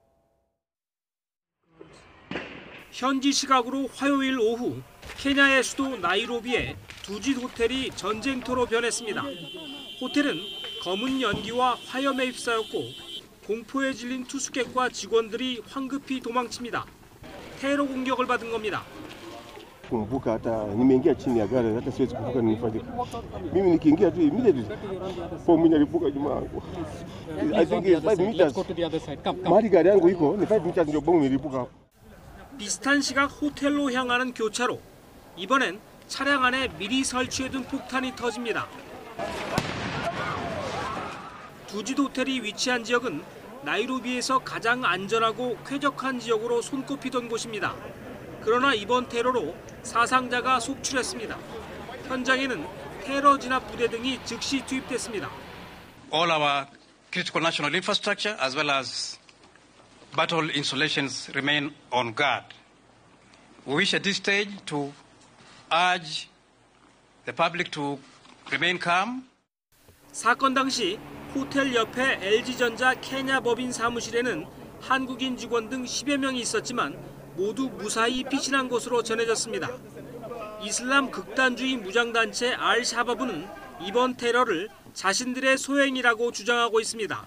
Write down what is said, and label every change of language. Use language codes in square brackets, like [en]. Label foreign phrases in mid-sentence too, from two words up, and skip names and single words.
[ko] 현지 시각으로 화요일 오후 케냐의 수도 나이로비의 두짓 호텔이 전쟁터로 변했습니다. 호텔은 검은 연기와 화염에 휩싸였고 공포에 질린 투숙객과 직원들이 황급히 도망칩니다. 테러 공격을 받은 겁니다. [sw] Buka hata nimeingia chini ya gari hata siwezi kuvuka nifanye. Mimi nikiingia tu immediately fomu inalipuka nyuma yangu. [en] I think it's 5 meters. [sw] Mahali gari yangu iko ni 5 meters ndio bomu ilipuka. [ko] 비슷한 시각 호텔로 향하는 교차로. 이번엔 차량 안에 미리 설치해둔 폭탄이 터집니다. 두짓 호텔이 위치한 지역은 나이로비에서 가장 안전하고 쾌적한 지역으로 손꼽히던 곳입니다. 그러나 이번 테러로 사상자가 속출했습니다. 현장에는 테러 진압 부대 등이 즉시 투입됐습니다. [en] All our critical national infrastructure as well as battle installations remain on guard. We wish at this stage to urge the public to remain calm. [ko] 사건 당시 호텔 옆에 LG전자 케냐 법인 사무실에는 한국인 직원 등 10여 명이 있었지만 모두 무사히 피신한 것으로 전해졌습니다. 이슬람 극단주의 무장단체 알-샤바브는 이번 테러를 자신들의 소행이라고 주장하고 있습니다.